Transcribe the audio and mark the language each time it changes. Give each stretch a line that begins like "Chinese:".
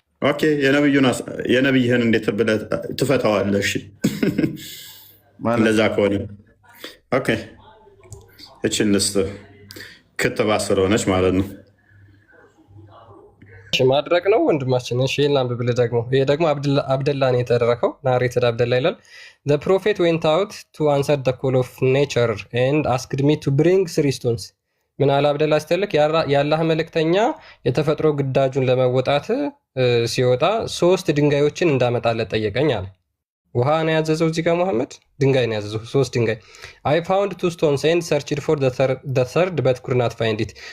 Amharic: ኦኬ የነብይህን እንዴት ብለህ ትፈታዋለህ? እሺ እንደዛ ከሆነ ኦኬ እችን ልስጥ ክትባት ስለሆነች ማለት ነው። ማድረቅ ነው ወንድማችን። እሺ ላንብብልህ ደግሞ። ይሄ ደግሞ አብደላ ነው የተደረከው። ናሬትድ አብደላ ይላል።
English: The prophet went out to answer the call of nature and asked me to bring 3 stones.
Amharic: ምን አለ አብደላ ስትልክ የአላህ መልእክተኛ የተፈጥሮ ግዳጁን ለመወጣት ሲወጣ 3 ድንጋዮችን እንዳመጣለት ጠየቀኝ አለ። ውሃ ነው ያዘዘው እዚህ ጋር መሐመድ ድንጋይ ነው ያዘዘው። 3 ድንጋይ
English: I found 2 stones and searched for the third but could not find it.